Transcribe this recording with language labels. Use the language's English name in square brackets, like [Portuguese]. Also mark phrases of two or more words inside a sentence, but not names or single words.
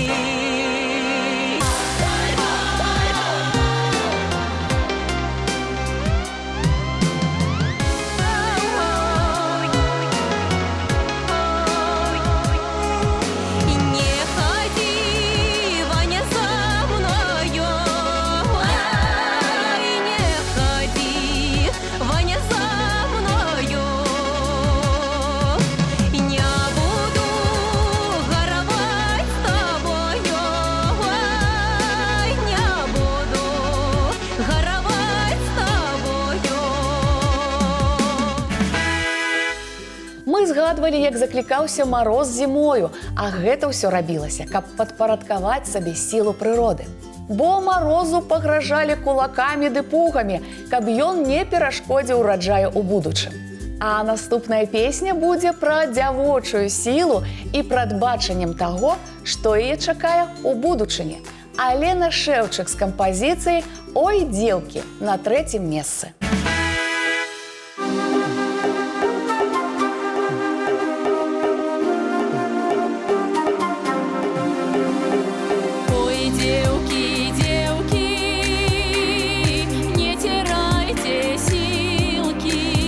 [Russian] Не ходи, Ваня, за мною, ой, не ходи, Ваня, за мною. Не буду горовать с тобою, ой, не буду горовать с тобою. [Belarusian] Мы згадвалі, як заклікаўся мароз зімою, а гэта ўсё рабілася, каб падпарадкаваць сабе сілу прыроды. Бо марозу пагражалі кулакамі ды пугамі, каб ён не перашкодзіў ураджаю ў будучым. А наступная песня будзе пра дзявочую сілу і прадбачаннем таго, што яе чакае ў будучыні. Алена Шэўчык з кампазіцыяй «Ой, дзелкі» на 3-м месцы. [Russian] Ой, девки, девки, не теряйте силки.